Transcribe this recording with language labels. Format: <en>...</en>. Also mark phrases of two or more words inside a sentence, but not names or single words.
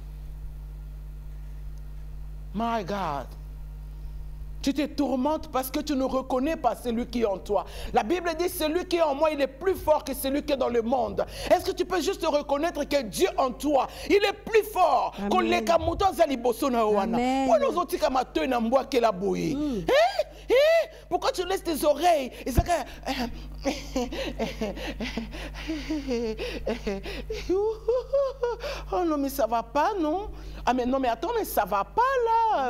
<en>My God.</en> <fr>Tu te tourmentes parce que tu ne reconnais pas celui qui est en toi. La Bible dit, celui qui est en moi, il est plus fort que celui qui est dans le monde. Est-ce que tu peux juste reconnaître que Dieu en toi, il est plus fort que les</fr> <ln>kamuto zaliboso na wana.</ln> <fr>Pourquoi tu laisses tes oreilles? Oh non, mais ça va pas, non? Ah mais non, mais attends, mais ça va pas là.</fr>